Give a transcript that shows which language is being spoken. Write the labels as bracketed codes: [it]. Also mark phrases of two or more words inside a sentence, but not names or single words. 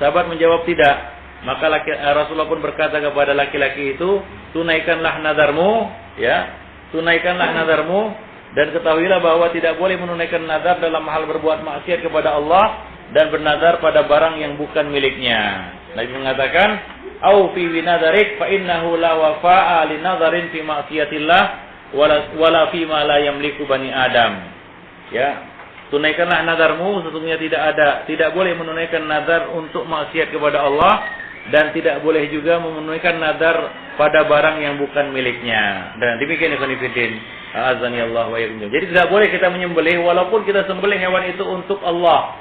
[id] Sahabat menjawab tidak. Maka Rasulullah pun berkata kepada laki-laki itu, tunaikanlah nadarmu, ya, tunaikanlah nadarmu, dan ketahuilah bahwa tidak boleh menunaikan nadar dalam hal berbuat maksiat kepada Allah dan bernadar pada barang yang bukan miliknya. Nabi mengatakan, [ar] "أوف بنذرك فإنه لا وفاء لنذر في معصية الله ولا في ما لا يملك بني آدم." [id] Ya, tunaikanlah nadarmu, sesungguhnya tidak boleh menunaikan nadar untuk maksiat kepada Allah dan tidak boleh juga menunaikan nadar pada barang yang bukan miliknya. Dan demikian [ar] إخوان في الله، أعزني الله وإياكم. [id] Jadi tidak boleh kita menyembelih walaupun kita sembelih hewan itu untuk Allah.